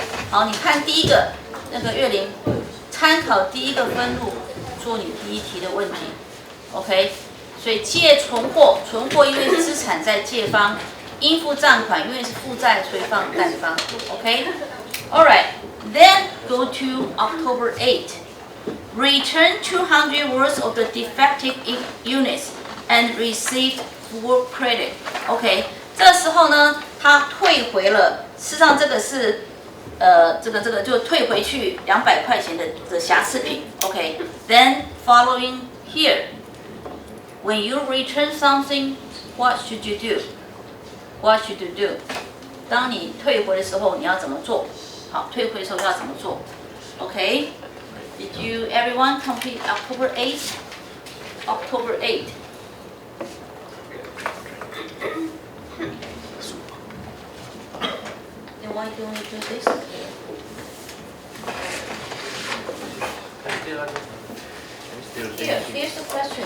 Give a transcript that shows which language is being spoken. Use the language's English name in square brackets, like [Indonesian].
[Chinese] 好，你看第一个那个月玲，参考第一个分录做你第一题的问题 ，OK？所以借存货，存货因为资产在借方，应付账款因为是负债，所以放贷方 ，OK？ [English] All right, then go to October 8. Return 200 worth of the defective units and receive full credit. [Chinese] OK， 这时候呢，他退回了，事实上这个是。这个就退回去200块钱的瑕疵品 ，OK。 [English] Then following here, when you return something, what should you do? What should you do? [Chinese] 当你退回的时候，你要怎么做？好，退回的时候要怎么做 ？OK? [English] Did you everyone complete October 8? October 8. Why don't we do this? Here's the question.